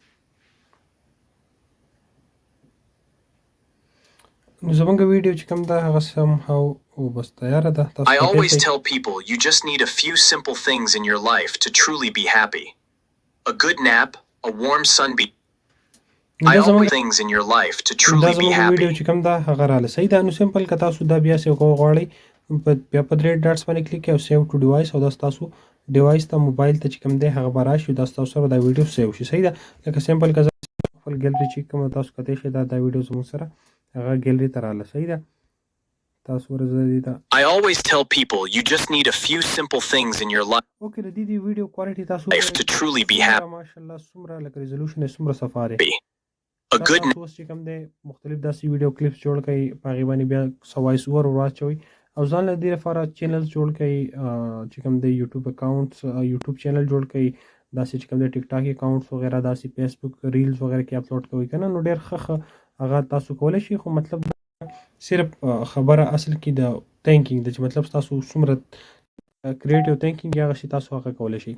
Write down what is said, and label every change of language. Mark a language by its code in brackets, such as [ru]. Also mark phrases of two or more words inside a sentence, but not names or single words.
[ps] نو زموږ ویډیو چې کوم ده هغه سم هاو بس تیاره ده. [en] I always tell people you just need a few simple things in your life to truly be happy. A good nap, a warm sunbeam. I always things in your life to truly be happy. [ps] ویډیو چې کوم ده هغه راله صحیح ده. نو سمپل که تاسو دا بیا سیو کوو غواړئ بیا په 3 ډاټس باندې کلیک او [en] save to device [ps] او دا ستاسو ډیوایس ته موبایل ته چې کوم دی هغه به راشي دا ستاسو سره دا ویډیو سیو شي صحیح ده. لکه سمپل که زه خپل ګیلري چې کومه تاسو کتی شئ دا ویډیو زموږ سره هغه ګیلري ته راله صحیح ده. تاسو ورځئ دا [en] I always tell people you just need a few simple things in your life [ps] اوکې د دې [en] video quality [ps] تاسو [en] to truly be happy. [ps] ماشاءالله څومره لکه ریزولوشن یې څومره صفا دی. [en] A good [ps] تاسو اوس چې کوم دی مختلف داسې [en] video clips [ps] جوړ کړئ په هغې باندې بیا څه [en] voice over [ps] واچوئ او ځان له دې لپاره چینلز جوړ کړئ چې کوم دی یوټیوب اکاونټس یوټیوب چینل جوړ کړئ داسې چې کوم دی ټیک ټاک اکاونټس وغیره داسې فیسبوک ریلز وغیره کې اپلوډ کوئ که نه نو ډېر ښه هغه تاسو کولی شئ خو مطلب صرف خبره اصل کې د تھینکینګ د چې مطلب تاسو څومره [en] creative thinking [ps] هغه شي تاسو هغه کولی شئ.